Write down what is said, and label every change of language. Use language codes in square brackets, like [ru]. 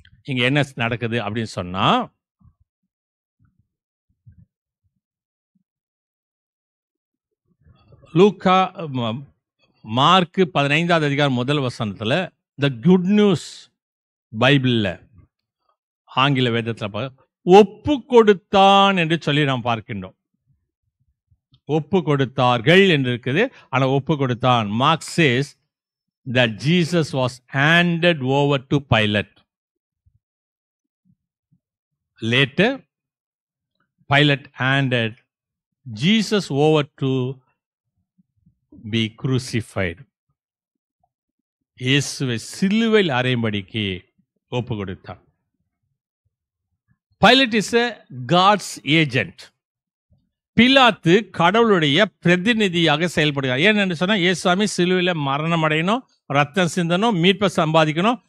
[ta] இங்க என்ன நடக்குது அப்படின்னு சொன்னா, லூக்கா மார்க் 15வது அதிகாரம் முதல் வசனத்துல த குட் நியூஸ் பைபிள்ல ஆங்கில வேதத்துல ஒப்பு கொடுத்தான் என்று சொல்லி நாம் பார்க்கின்றோம். ஒப்பு கொடுத்தார்கள் என்று இருக்குது, ஆனா ஒப்பு கொடுத்தான். [en] Mark says that Jesus was handed over to Pilate. Later Pilate handed Jesus over to be crucified. [ta] இயேசுவை சிலுவையில் அறையும்படிக்கு ஒப்பு கொடுத்தான். [en] Pilate is a God's agent. [ta] பிலாத்து கடவுளுடைய பிரதிநிதியாக செயல்படுகிறார். ஏன்னு சொன்னா, இயேசுசாமி சிலுவையில மரணம் அடையணும், ரத்தம் சிந்தனும், மீட்பை சம்பாதிக்கணும்.